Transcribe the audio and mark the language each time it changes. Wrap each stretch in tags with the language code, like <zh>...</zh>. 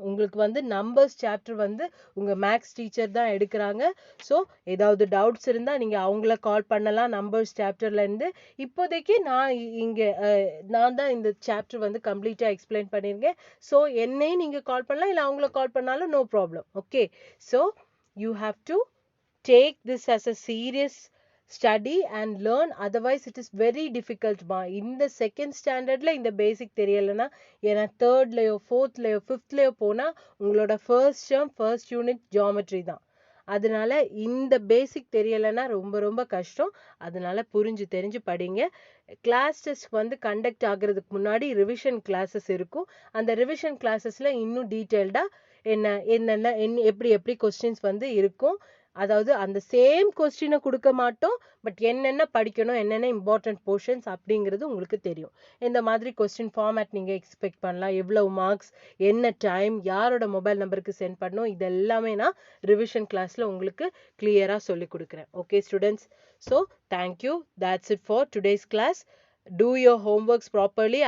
<ta>உங்களுக்கு வந்து numbers chapter வந்து உங்க மேக்ஸ் டீச்சர் தான் எடுக்கிறாங்க. ஸோ ஏதாவது டவுட்ஸ் இருந்தா நீங்க அவங்கள கால் பண்ணலாம் நம்பர்ஸ் சாப்டர்ல இருந்து. இப்போதைக்கு நான் தான் இந்த சாப்டர் வந்து கம்ப்ளீட்டா எக்ஸ்பிளைன் பண்ணிருக்கேன். ஸோ என்னையும் நீங்க கால் பண்ணலாம், இல்ல அவங்கள கால் பண்ணாலும் no problem.</ta> <en>Okay, so you have to take this as a serious study and learn, otherwise it is very difficult ma.</en> <ta>இந்த செகண்ட் ஸ்டாண்டர்ட்ல இந்த பேசிக் தெரியலனா ஏன்னா தேர்ட்லயோ ஃபோர்த்லயோ ஃபிஃப்த்லயோ போனா உங்களோட first term first unit geometry தான். அதனால இந்த பேசிக் தெரியலனா ரொம்ப ரொம்ப கஷ்டம். அதனால புரிஞ்சு தெரிஞ்சு படிங்க. கிளாஸ் டெஸ்ட் வந்து கண்டக்ட் ஆகுறதுக்கு முன்னாடி ரிவிஷன் கிளாஸஸ் இருக்கும். அந்த ரிவிஷன் கிளாஸஸ்ல இன்னும் டீட்டெயில்டா என்னென்ன எப்படி கொஸ்டின்ஸ் வந்து இருக்கும். அதாவது அந்த சேம் கொஸ்டினை கொடுக்க மாட்டோம், பட் என்னென்ன படிக்கணும், என்னென்ன இம்பார்ட்டன்ட் போர்ஷன்ஸ் அப்படிங்கிறது உங்களுக்கு தெரியும். இந்த மாதிரி கொஸ்டின் ஃபார்மேட் நீங்கள் எக்ஸ்பெக்ட் பண்ணலாம், எவ்வளவு மார்க்ஸ், என்ன டைம், யாரோட மொபைல் நம்பருக்கு சென்ட் பண்ணணும், இது எல்லாமே நான் ரிவிஷன் கிளாஸில் உங்களுக்கு கிளியராக சொல்லி கொடுக்குறேன்.</ta> <en>Okay students, so thank you. That's it for today's class. Do your homeworks properly.</en>